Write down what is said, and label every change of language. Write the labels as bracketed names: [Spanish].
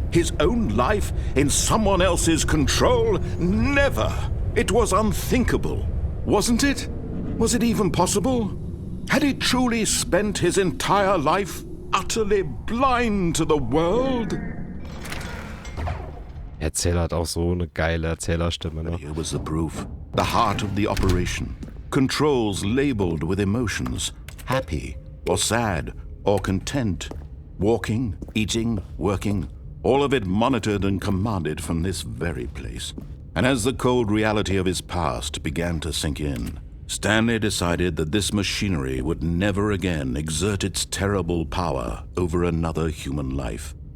[English] His own life in someone else's control? Never! It was unthinkable, wasn't it? Was it even possible? Had he truly spent his entire life utterly blind to the world? [German] Der Erzähler hat auch so eine geile Erzählerstimme, ne? [English] Here was the proof. The heart of the operation. Controls labeled with emotions. Happy, or sad, or content. Walking, eating, working. All of it monitored and commanded from this very place. And as the cold reality of his past began to sink in, Stanley decided that this machinery would never again exert its terrible power over another human life.